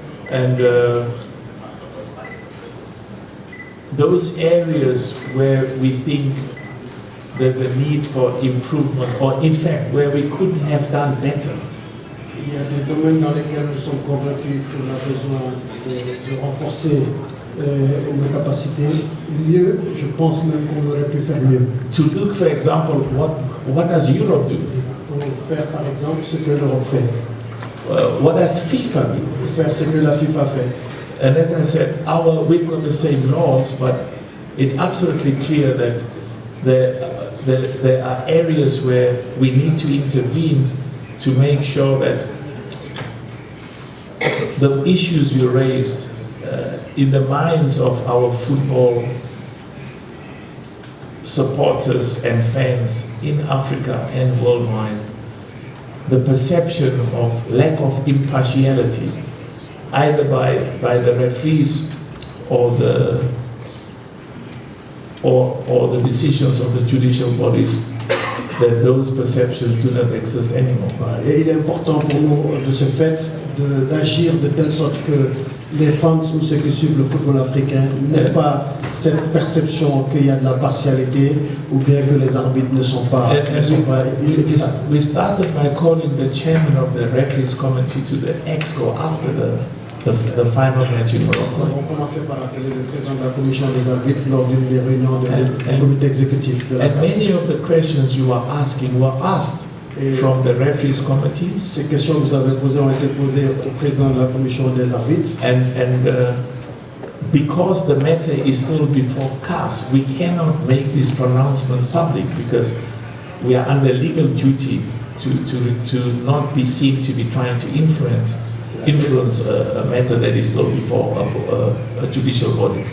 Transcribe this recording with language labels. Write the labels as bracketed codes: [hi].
[en] And those areas where we think there's a need for improvement, or in fact where we could have done better. [fr] Il y a des domaines dans lesquels nous sommes convaincus qu'on a besoin de renforcer nos capacités. Mieux, je pense même qu'on aurait pu faire mieux. [en] To look, for example, what does Europe do? [fr] Pour faire par exemple ce que l'Europe fait. [en] What does FIFA do? [fr] Faire ce que la FIFA fait. [en] And as I said, we've got the same laws, but it's absolutely clear that there are areas where we need to intervene to make sure that the issues you raised in the minds of our football supporters and fans in Africa and worldwide, the perception of lack of impartiality, either by the referees or the decisions of the judicial bodies, that those perceptions do not exist anymore. [fr] Et il est important pour nous de ce fait d'agir de telle sorte que les fans ou ceux qui suivent le football africain n'aient pas cette perception qu'il y a de la partialité ou bien que les arbitres ne sont pas équitables. [en] We started by calling the chairman of the referees committee to the exco after the final match in Morocco. [fr] Nous avons commencé par appeler le président de la commission des arbitres lors d'une des réunions du comité exécutif de la CAF. [en] And many of the questions you are asking were asked from the referees committee. [fr] Ces questions que vous avez posées ont été posées au président de la commission des arbitres. [en] And because the matter is still before CAS, we cannot make this pronouncement public because we are under legal duty to not be seen to be trying to influence a matter that is still before a judicial body.